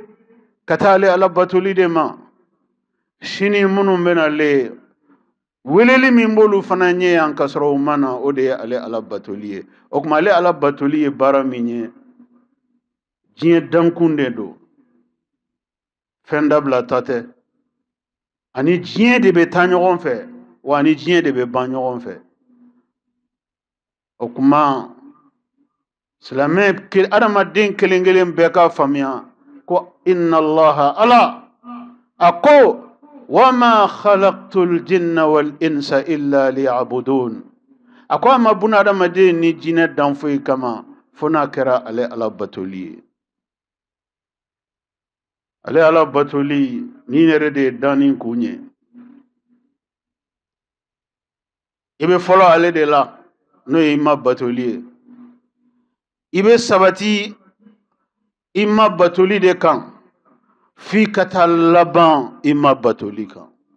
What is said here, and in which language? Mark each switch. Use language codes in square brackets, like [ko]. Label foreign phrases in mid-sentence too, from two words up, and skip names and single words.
[bm] ka taa ale ala batoli de ma sini minnu bɛ na ale weleli min b'olu fana ɲɛ yan ka sɔrɔ u ma na o de ye ale ala batoli ye o kuma ale ala batoli ye baara min ye diɲɛ dankun de don fɛn dabila ta tɛ ani diɲɛ de bɛ taa ɲɔgɔn fɛ wa ani diɲɛ de bɛ ban ɲɔgɔn fɛ o kuma silamɛ adamaden kelen kelen bɛɛ ka faamuya ko [ar] إن الله [bm] ala a ko [ar] وما خلقت الجن والإنس إلا ليعبدون [bm] a ko a ma buna adamaden ni jinɛ dan foyi kama fo n'a kɛra ale ala batoli ye ale ala batoli ni yɛrɛ de ye danni kun ye i bɛ fɔlɔ ale de la n'o ye i ma batoli ye i bɛ sabati i ma batoli de kan f'i ka taa laban i ma batoli kan